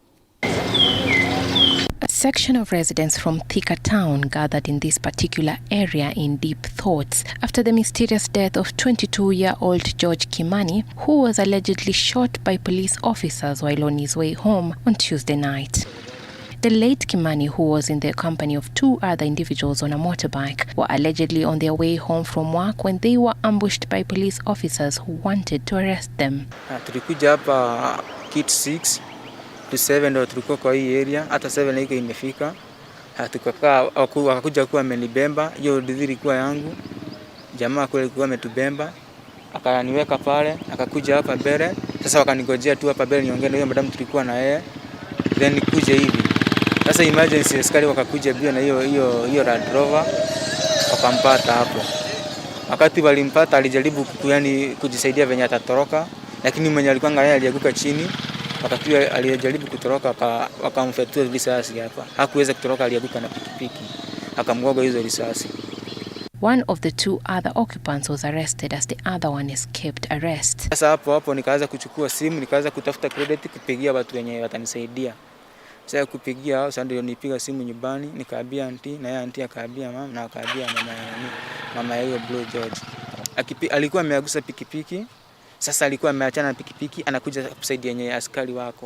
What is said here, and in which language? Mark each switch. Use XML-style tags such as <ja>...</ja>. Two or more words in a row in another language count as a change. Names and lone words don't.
<en>A section of residents from Thika town gathered in this particular area in deep thoughts after the mysterious death of 22-year-old George Kimani, who was allegedly shot by police officers while on his way home on Tuesday night. The late Kimani, who was in the company of two other individuals on a motorbike, were allegedly on their way home from work when they were ambushed by police officers who wanted to arrest them.</en> <sw>Tulikuja hapa kit 6 to 7 ndio tulikuwa kwa hii area, hata 7 hiko imefika. Tukakaa wakakuja kuwa amenibemba, hiyo ndizi ilikuwa yangu. Jamaa kule alikuwa ametubemba, akaniweka pale, akakuja hapa mbele. Sasa wakanigojea tu hapa mbele niongee na hiyo madam tulikuwa na yeye. Then nikuje hivi. Sasa emergency askari wakakuja bio na hiyo Land Rover wakampata hapo. Wakati walimpata alijaribu kujisaidia venye atatoroka, lakini mwenye alikuwa ngani alianguka chini. Wakati alijaribu kutoroka wakamfyatua risasi hapa. Hakuweza kutoroka, alianguka na pikipiki. Akamgonga hizo risasi.</sw> <en>One of the two other occupants was arrested as the other one escaped arrest.</en> <sw>Sasa hapo nikaanza kuchukua simu, nikaanza kutafuta credit kupigia watu wenye watanisaidia. Sasa kupigia sasa ndio nipiga simu nyumbani, nikaambia aunti na yeye aunti akaambia mama na akaambia mama yao Blue George. Alikuwa ameagusa pikipiki. Sasa alikuwa ameachana na pikipiki, anakuja kusaidia yenye askari wako.</sw>